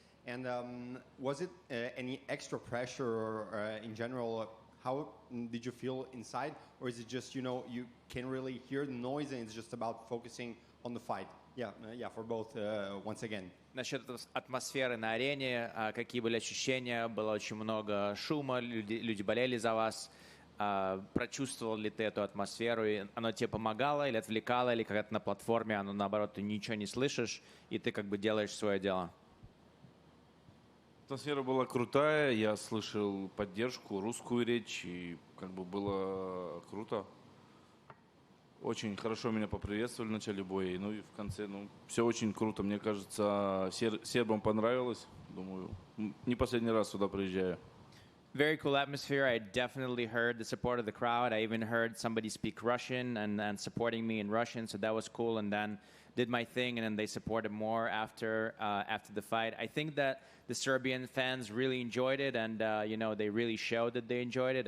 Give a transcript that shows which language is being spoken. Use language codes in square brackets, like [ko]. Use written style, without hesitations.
[en] And was it any extra pressure or in general, how did you feel inside? Or is it just, you can really hear the noise and it's just about focusing on the fight? Yeah, for both, once again. [ru] Насчет атмосферы на арене, какие были ощущения? Было очень много шума, люди болели за вас. Прочувствовал ли ты эту атмосферу, и оно тебе помогало или отвлекало, или как-то на платформе, оно наоборот, ты ничего не слышишь, и ты делаешь свое дело? Атмосфера была крутая, я слышал поддержку, русскую речь, и было круто. Очень хорошо меня поприветствовали в начале боя, и в конце, все очень круто. Мне кажется, сербам понравилось. Думаю, не последний раз сюда приезжаю. [en] Very cool atmosphere. I definitely heard the support of the crowd. I even heard somebody speak Russian and supporting me in Russian, so that was cool. And then did my thing, and then they supported more after the fight. I think that the Serbian fans really enjoyed it, and they really showed that they enjoyed it.